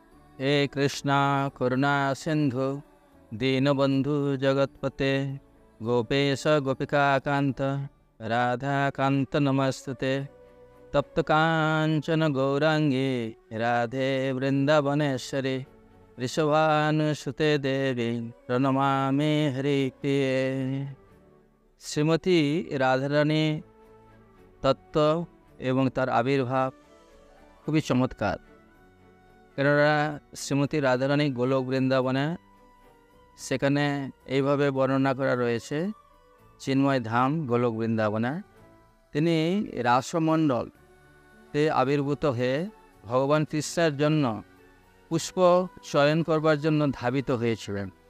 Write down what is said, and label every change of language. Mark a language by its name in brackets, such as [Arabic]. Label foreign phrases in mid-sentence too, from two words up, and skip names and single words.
[Sanskrit] हे कृष्णा करुणा सिंधु दीनबंधु जगत्पते गोपेश गोपिकाकांत राधाकांत नमस्तुते तप्त कांचन गौरांगी राधे वृंदावनेश्वरी ऋषभानुसुते देवी प्रणमामि हरिप्रिये। [Bangla] শ্রীমতী রাধারানী তত্ত্ব এবং তার আবির্ভাব খুবই চমৎকার। কেননা শ্রীমতী রাধারানী গোলক বৃন্দাবনে, সেখানে এইভাবে বর্ণনা করা রয়েছে, চিন্ময় ধাম গোলক বৃন্দাবনে তিনি রাসমণ্ডলে আবির্ভূত হয়ে ভগবান কৃষ্ণের জন্য পুষ্প চয়ন করবার জন্য ধাবিত হয়েছিলেন।